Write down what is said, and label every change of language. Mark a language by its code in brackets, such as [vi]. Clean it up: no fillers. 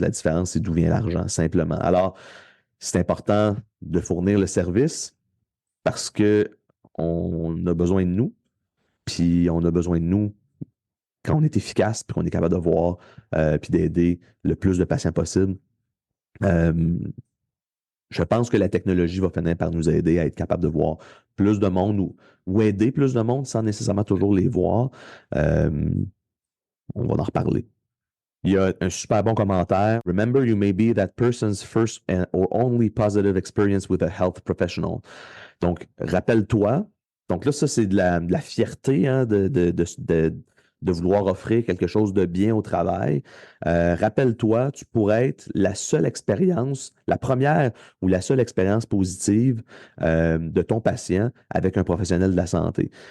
[fr] La différence, c'est d'où vient l'argent, simplement. Alors, c'est important de fournir le service parce que on a besoin de nous, puis on a besoin de nous quand on est efficace, puis qu'on est capable de voir, puis d'aider le plus de patients possible. Euh, je pense que la technologie va finir par nous aider à être capable de voir plus de monde ou aider plus de monde sans nécessairement toujours les voir. Euh, on va en reparler. Il y a un super bon commentaire. [en] Remember, you may be that person's first or only positive experience with a health professional. [fr] Donc, rappelle-toi. Donc là, ça, c'est de la fierté, hein, de vouloir offrir quelque chose de bien au travail. Rappelle-toi, tu pourrais être la seule expérience, la première ou la seule expérience positive de ton patient avec un professionnel de la santé.